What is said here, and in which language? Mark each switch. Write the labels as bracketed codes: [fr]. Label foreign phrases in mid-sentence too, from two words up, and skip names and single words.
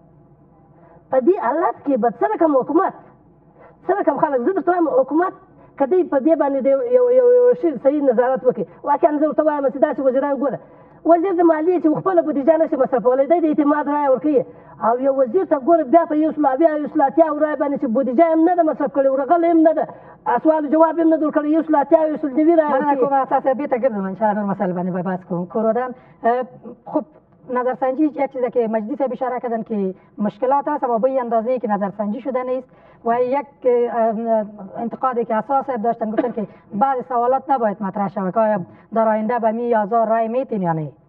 [ps] په دې حالت کې به څه رقم حکومت څه رقم خلک زه درته وایم حکومت که دوی په دې باندې یو شي صحیح نظارت وکړي واقعا زه ورته وایم چې داسې وزیران ګوره وزیر د مالیې چې خپله بودیجه نشي مصرفولی دی د اعتماد رایه ورکوي او یو وزیر ته ګوره بیا په 180 رایه باندې چې بودیجه هم نه ده مصرف کړې ورغله هم نه ده سوال جواب هم نه ده ورکړی 190 رایه مننه کوم اساس بیرته ګرځم انشاءالله نور مسائل باندې به بحث کوم. [fa] کورودان خب نظرسنجی یک چیز که مجلس اشاره کردن که مشکلات هست اما به این اندازه که نظرسنجی شده نیست و یک انتقادی که اساس داشتن گفتن که بعض سوالات نباید مطرح شود که آیا در آینده به 10,000 رای میتین یا نه؟